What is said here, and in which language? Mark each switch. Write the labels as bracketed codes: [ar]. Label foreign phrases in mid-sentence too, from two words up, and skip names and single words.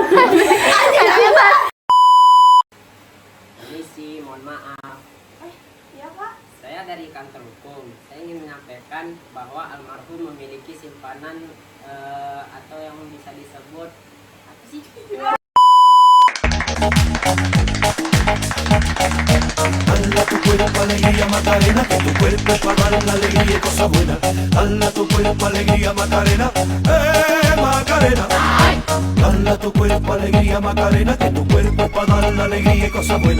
[id] Permisi, mohon maaf. Ya Pak. Saya dari kantor hukum. Saya ingin menyampaikan bahwa almarhum memiliki simpanan atau yang bisa disebut apa sih? [es] Dala tu cuerpo alegría Macarena, que tu cuerpo para dar la alegría y cosas buenas. Dala tu cuerpo alegría Macarena, Macarena. Dala tu cuerpo alegría Macarena, que tu cuerpo para dar la alegría y cosas buenas.